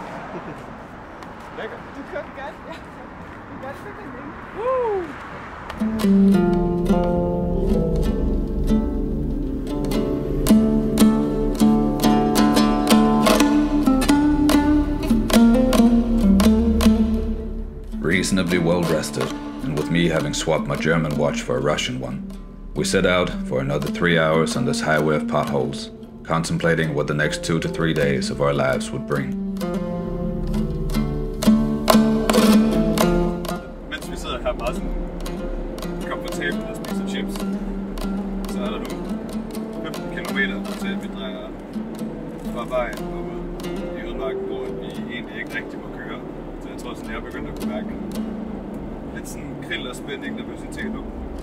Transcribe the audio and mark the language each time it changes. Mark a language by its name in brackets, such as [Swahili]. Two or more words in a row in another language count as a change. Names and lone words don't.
[Danish] Lækker. Du kørte godt, ja. Du kørte simpelthen ikke. [English] Reasonably well rested, and with me having swapped my German watch for a Russian one, we set out for another 3 hours on this highway of potholes, contemplating what the next 2 to 3 days of our lives would bring. [Danish] Mens vi sidder her meget sådan komfortabelt og spiser chips, så er der nu 15 kilometer til vi drejer fra vejen og ud i ødemarken, hvor vi egentlig ikke rigtig må køre. Så jeg tror sådan, jeg er begyndt at kunne mærke lidt sådan krill og spænding, nervøsitet nu.